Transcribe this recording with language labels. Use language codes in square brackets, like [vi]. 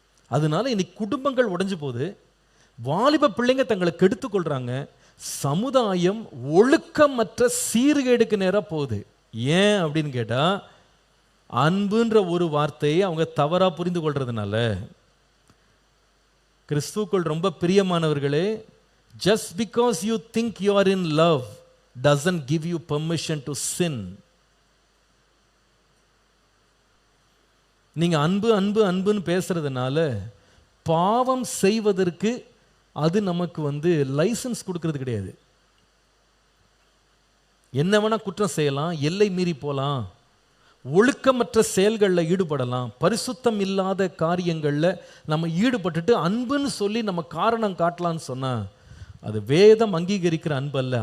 [ta] அதனால இன்னைக்கு குடும்பங்கள் உடைஞ்சு போகுது, வாலிப பிள்ளைங்க தங்களை கெடுத்து கொள்றாங்க, சமுதாயம் ஒழுக்கமற்ற சீர்கேடுக்கு நேராக போகுது. ஏன் அப்படின்னு கேட்டா, அன்புன்ற ஒரு வார்த்தையை அவங்க தவறா புரிந்து கொள்றதுனால. கிறிஸ்துவுக்குள் ரொம்ப பிரியமானவர்களே, [en] just because you think you are in love doesn't give you permission to sin. [ta] நீங்க அன்பு அன்பு அன்புன்னு பேசுறதுனால பாவம் செய்வதற்கு அது நமக்கு லைசன்ஸ் கொடுக்கிறது கிடையாது. என்ன வேணா குற்றம் செய்யலாம், எல்லை மீறி போகலாம், ஒழுக்கமற்ற செயல்களில் ஈடுபடலாம், பரிசுத்தம் இல்லாத காரியங்களில் நம்ம ஈடுபட்டுட்டு அன்புன்னு சொல்லி நம்ம காரணம் காட்டலான்னு சொன்னால் அது வேதம் அங்கீகரிக்கிற அன்பு அல்ல.